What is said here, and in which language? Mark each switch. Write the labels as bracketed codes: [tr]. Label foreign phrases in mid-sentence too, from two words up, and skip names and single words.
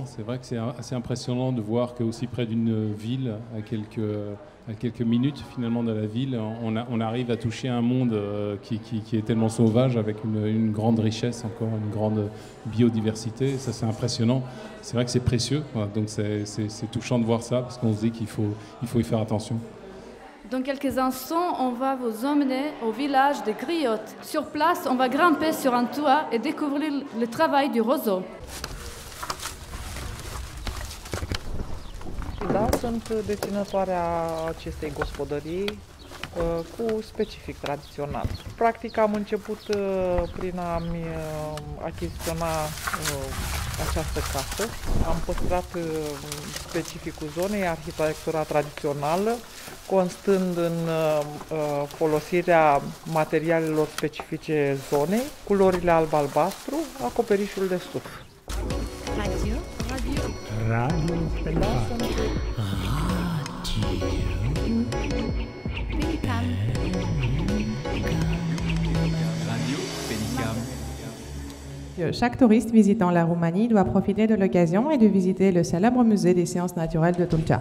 [fr] C'est vrai que c'est assez impressionnant de voir qu'aussi près d'une ville, à quelques minutes finalement de la ville, on arrive à toucher un monde qui est tellement sauvage, avec une grande richesse, encore une grande biodiversité. Ça, c'est impressionnant. C'est vrai que c'est précieux, voilà. Donc c'est touchant de voir ça, parce qu'on se dit qu'il faut y faire attention. Dans quelques instants, on va vous emmener au village de Griotte. Sur place, on va grimper sur un toit et découvrir le travail du roseau. [ro] Da, sunt deținătoarea acestei gospodării cu specific tradițional. Practic am început prin a-mi achiziționa această casă. Am păstrat specificul zonei, arhitectura tradițională, constând în folosirea materialelor specifice zonei, culorile alb-albastru, acoperișul de stuf. [fr] Radio Pélicam. Chaque touriste visitant la Roumanie doit profiter de l'occasion et de visiter le célèbre musée des sciences naturelles de Tulcea.